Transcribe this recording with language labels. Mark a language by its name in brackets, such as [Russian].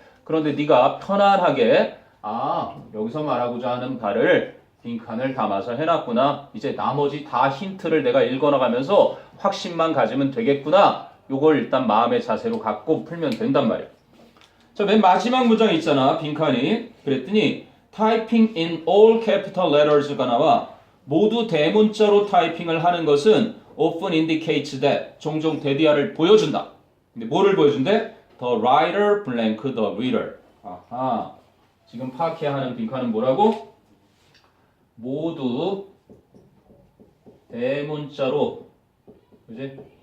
[Korean] 그런데 네가 편안하게 여기서 말하고자 하는 바를 빈칸을 담아서 해놨구나. 이제 나머지 다 힌트를 내가 읽어나가면서 확신만 가지면 되겠구나. 요걸 일단 마음의 자세로 갖고 풀면 된단 말이야. 자, 맨 마지막 문장 있잖아. 빈칸이. 그랬더니 [English] typing in all capital letters가 [Korean] 나와. 모두 대문자로 타이핑을 하는 것은 [English] often indicates that [Korean] 종종 대디아를 보여준다. 근데 뭐를 보여준대? [English] The writer blank the reader. [Korean] 아하. 지금 파악해야 하는 빈칸은 뭐라고? 모두 대문자로, 그지?